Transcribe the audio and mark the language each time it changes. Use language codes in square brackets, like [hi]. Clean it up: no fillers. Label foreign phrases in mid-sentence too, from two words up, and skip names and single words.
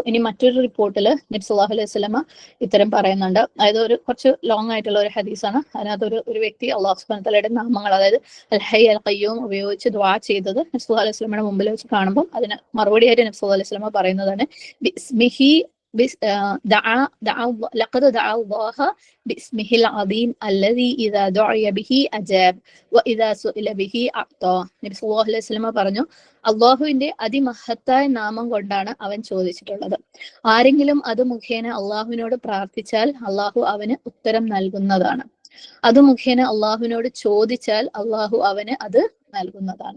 [ml] ഇനി മറ്റൊരു റിപ്പോർട്ടിൽ നബി [ar] صلى الله عليه وسلم [ml] ഇത്തരം പറയുന്നുണ്ട്. അതായത് ഒരു കുറച്ച് ലോങ് ആയിട്ടുള്ള ഒരു ഹദീസാണ്. അതിനകത്ത് ഒരു വ്യക്തി അള്ളാഹു [ar] سبحانه وتعالى [ml] നാമങ്ങൾ, അതായത് [ar] الحي القيوم [ml] ഉപയോഗിച്ച് ദുആ ചെയ്തത് നബി [ar] صلى الله عليه وسلم [ml] മുമ്പിൽ വെച്ച് കാണുമ്പോൾ അതിന് മറുപടിയായിട്ട് നബി [ar] صلى الله عليه وسلم [ml] പറയുന്നതാണ് ബിസ്മിഹി [ar] لقد دعا الله باسمه العظيم الذي إذا دعي به أجاب وإذا سئل به أعطى. [ml] നബി [ar] صلى الله عليه وسلم [ml] പറഞ്ഞു, അള്ളാഹുവിന്റെ അതിമഹത്തായ നാമം കൊണ്ടാണ് അവൻ ചോദിച്ചിട്ടുള്ളത്. ആരെങ്കിലും അത് മുഖേന അള്ളാഹുവിനോട് പ്രാർത്ഥിച്ചാൽ അള്ളാഹു അവന് ഉത്തരം നൽകുന്നതാണ്. അത് മുഖേന അള്ളാഹുവിനോട് ചോദിച്ചാൽ അള്ളാഹു അവന് അത് നൽകുന്നതാണ്.